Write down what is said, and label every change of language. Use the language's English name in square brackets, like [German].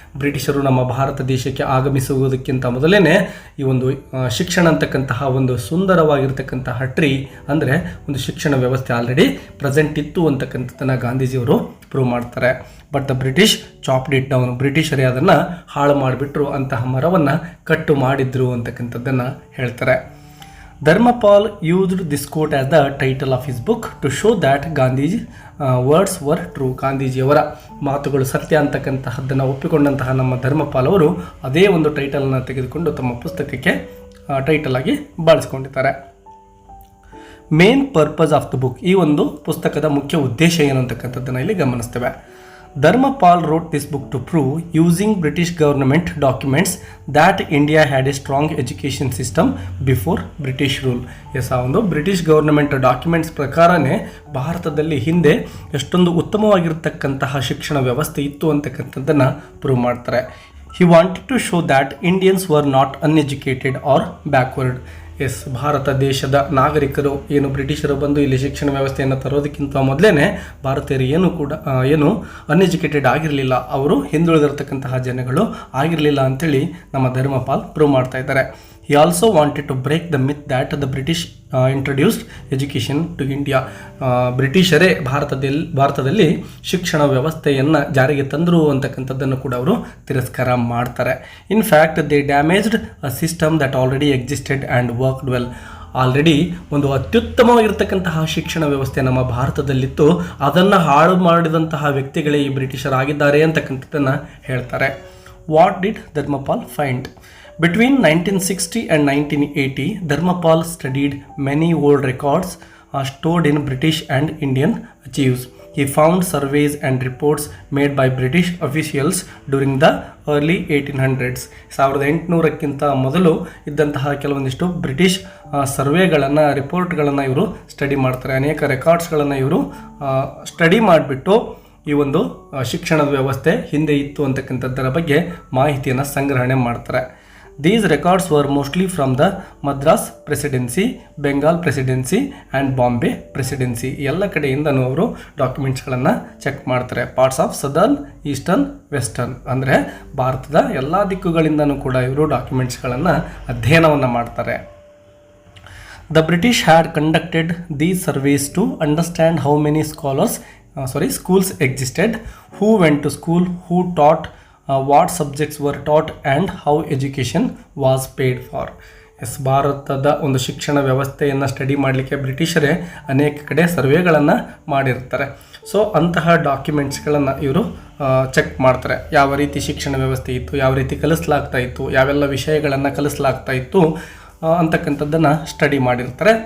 [Kannada] ಬ್ರಿಟಿಷರು ನಮ್ಮ ಭಾರತ ದೇಶಕ್ಕೆ ಆಗಮಿಸುವುದಕ್ಕಿಂತ ಮೊದಲೇ ಈ ಒಂದು ಶಿಕ್ಷಣ ಅಂತಕ್ಕಂತಹ ಒಂದು ಸುಂದರವಾಗಿರ್ತಕ್ಕಂತಹ ಟ್ರೀ ಅಂದರೆ ಒಂದು ಶಿಕ್ಷಣ ವ್ಯವಸ್ಥೆ ಆಲ್ರೆಡಿ ಪ್ರೆಸೆಂಟ್ ಇತ್ತು ಅಂತಕ್ಕಂಥದ್ದನ್ನು ಗಾಂಧೀಜಿಯವರು ಪ್ರೂವ್ ಮಾಡ್ತಾರೆ. [English] But the British chopped it down. [Kannada] ಬ್ರಿಟಿಷರೇ ಅದನ್ನು ಹಾಳು ಮಾಡಿಬಿಟ್ರು, ಅಂತಹ ಮರವನ್ನು ಕಟ್ಟು ಮಾಡಿದ್ರು ಅಂತಕ್ಕಂಥದ್ದನ್ನು ಹೇಳ್ತಾರೆ. [English] Dharmapal used this quote as the title of his book to show that Gandhi's words were true. [Kannada] ಗಾಂಧೀಜಿಯವರ ಮಾತುಗಳು ಸತ್ಯ ಅಂತಕ್ಕಂತಹದ್ದನ್ನು ಒಪ್ಪಿಕೊಂಡಂತಹ ನಮ್ಮ ಧರ್ಮಪಾಲ್ ಅವರು ಅದೇ ಒಂದು ಟೈಟಲನ್ನು ತೆಗೆದುಕೊಂಡು ತಮ್ಮ ಪುಸ್ತಕಕ್ಕೆ ಟೈಟಲ್ ಆಗಿ ಬಳಸಿಕೊಂಡಿದ್ದಾರೆ. [English] main purpose of the book, [Kannada] ಈ ಒಂದು ಪುಸ್ತಕದ ಮುಖ್ಯ ಉದ್ದೇಶ ಏನು ಅಂತಕ್ಕಂಥದ್ದನ್ನು ಇಲ್ಲಿ ಗಮನಿಸ್ತೇವೆ. [English] Dharmapal wrote this book to prove, using British government documents, that India had a strong education system before British rule. [Kannada] ಆ ಒಂದು ಬ್ರಿಟಿಷ್ ಗವರ್ನಮೆಂಟ್ ಡಾಕ್ಯುಮೆಂಟ್ಸ್ ಪ್ರಕಾರನೇ ಭಾರತದಲ್ಲಿ ಹಿಂದೆ ಎಷ್ಟೊಂದು ಉತ್ತಮವಾಗಿರ್ತಕ್ಕಂತಹ ಶಿಕ್ಷಣ ವ್ಯವಸ್ಥೆ ಇತ್ತು ಅಂತಕ್ಕಂಥದ್ದನ್ನು ಪ್ರೂವ್ ಮಾಡ್ತಾರೆ. [English] He wanted to show that Indians were not uneducated or backward. [Kannada] Bharat ದೇಶದ ನಾಗರಿಕರು ಏನು ಬ್ರಿಟಿಷರು ಬಂದು ಇಲ್ಲಿ ಶಿಕ್ಷಣ ವ್ಯವಸ್ಥೆಯನ್ನು ತರೋದಕ್ಕಿಂತ ಮೊದಲೇ ಭಾರತೀಯರು ಏನು ಅನ್ಎಜುಕೇಟೆಡ್ ಆಗಿರಲಿಲ್ಲ, ಅವರು ಹಿಂದುಳಿದಿರತಕ್ಕಂತಹ ಜನಗಳು ಆಗಿರಲಿಲ್ಲ ಅಂತೇಳಿ ನಮ್ಮ ಧರ್ಮಪಾಲ್ ಪ್ರೂವ್ ಮಾಡ್ತಾ ಇದ್ದಾರೆ. [English] He also wanted to break the myth that the British introduced education to India. [Kannada] ಬ್ರಿಟಿಷರೇ ಭಾರತದಲ್ಲಿ ಶಿಕ್ಷಣ ವ್ಯವಸ್ಥೆಯನ್ನು ಜಾರಿಗೆ ತಂದರು ಅಂತಕ್ಕಂಥದ್ದನ್ನು ಕೂಡ ಅವರು ತಿರಸ್ಕಾರ ಮಾಡ್ತಾರೆ. [English] In fact they damaged a system that already existed and worked well. [Kannada] Already ಒಂದು ಅತ್ಯುತ್ತಮವಾಗಿರ್ತಕ್ಕಂತಹ ಶಿಕ್ಷಣ ವ್ಯವಸ್ಥೆ ನಮ್ಮ ಭಾರತದಲ್ಲಿತ್ತು, ಅದನ್ನು ಹಾಳು ಮಾಡಿದಂತಹ ವ್ಯಕ್ತಿಗಳೇ ಈ ಬ್ರಿಟಿಷರಾಗಿದ್ದಾರೆ ಅಂತಕ್ಕಂಥದ್ದನ್ನು ಹೇಳ್ತಾರೆ. [English] What did Dharmapal find? Between 1960 and 1980, Dharmapal studied many old records stored in British and Indian archives. He found surveys and reports made by British officials during the early 1800s. [Kannada] 1800ಕ್ಕಿಂತ ಮೊದಲು ಇದ್ದಂತಹ ಕೆಲವೊಂದಿಷ್ಟು ಬ್ರಿಟಿಷ್ ಸರ್ವೆಗಳನ್ನು, ರಿಪೋರ್ಟ್ಗಳನ್ನು ಇವರು ಸ್ಟಡಿ ಮಾಡ್ತಾರೆ. ಅನೇಕ ರೆಕಾರ್ಡ್ಸ್ಗಳನ್ನು ಇವರು study ಮಾಡಿಬಿಟ್ಟು ಈ ಒಂದು ಶಿಕ್ಷಣದ ವ್ಯವಸ್ಥೆ ಹಿಂದೆ ಇತ್ತು ಅಂತಕ್ಕಂಥದ್ದರ ಬಗ್ಗೆ ಮಾಹಿತಿಯನ್ನು ಸಂಗ್ರಹಣೆ ಮಾಡ್ತಾರೆ. [English] These records were mostly from the Madras Presidency, Bengal Presidency and Bombay Presidency. [Kannada] ಎಲ್ಲ ಕಡೆಯಿಂದನೂ ಅವರು ಡಾಕ್ಯುಮೆಂಟ್ಸ್ಗಳನ್ನು ಚೆಕ್ ಮಾಡ್ತಾರೆ. [English] parts of southern, eastern, western, [Kannada] ಅಂದರೆ ಭಾರತದ ಎಲ್ಲ ದಿಕ್ಕುಗಳಿಂದನೂ ಕೂಡ ಇವರು ಡಾಕ್ಯುಮೆಂಟ್ಸ್ಗಳನ್ನು ಅಧ್ಯಯನವನ್ನು ಮಾಡ್ತಾರೆ. [English] The British had conducted these surveys to understand how many schools existed, who went to school, who taught, what subjects were taught and how education was paid for. [Kannada] ಭಾರತದ ಒಂದು ಶಿಕ್ಷಣ ವ್ಯವಸ್ಥೆಯನ್ನು ಸ್ಟಡಿ ಮಾಡಲಿಕ್ಕೆ ಬ್ರಿಟಿಷರೇ ಅನೇಕ ಕಡೆ ಸರ್ವೆಗಳನ್ನು ಮಾಡಿರ್ತಾರೆ. ಸೊ ಅಂತಹ ಡಾಕ್ಯುಮೆಂಟ್ಸ್ಗಳನ್ನು ಇವರು ಚೆಕ್ ಮಾಡ್ತಾರೆ. ಯಾವ ರೀತಿ ಶಿಕ್ಷಣ ವ್ಯವಸ್ಥೆ ಇತ್ತು, ಯಾವ ರೀತಿ ಕಲಿಸಲಾಗ್ತಾ ಇತ್ತು, ಯಾವೆಲ್ಲ ವಿಷಯಗಳನ್ನು ಕಲಿಸಲಾಗ್ತಾ ಇತ್ತು ಅಂತಕ್ಕಂಥದ್ದನ್ನು ಸ್ಟಡಿ ಮಾಡಿರ್ತಾರೆ.